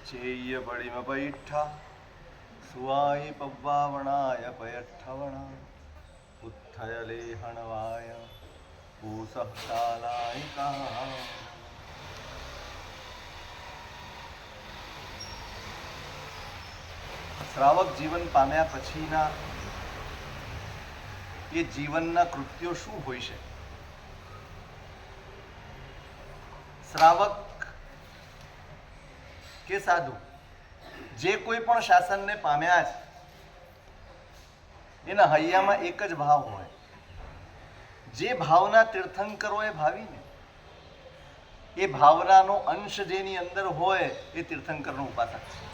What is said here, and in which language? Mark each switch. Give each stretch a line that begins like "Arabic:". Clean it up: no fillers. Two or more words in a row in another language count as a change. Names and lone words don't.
Prakrit languages: चेय्य बड़िम पैठा सुवाई पव्वावणाय पयट्ठवणा उत्थय लेहणवाय पूसः कालायिका।
Gujarati: શ્રાવક જીવન પામ્યા પછીના એ જીવનના કૃત્યો શું હોય છે? શ્રાવક કે સાધુ જે કોઈ પણ શાસનને પામ્યા છે એના હૈયામાં એક જ ભાવ હોય, જે ભાવના તીર્થંકરોએ ભાવીને એ ભાવનાનો અંશ જેની અંદર હોય એ તીર્થંકરનો ઉપાસક છે.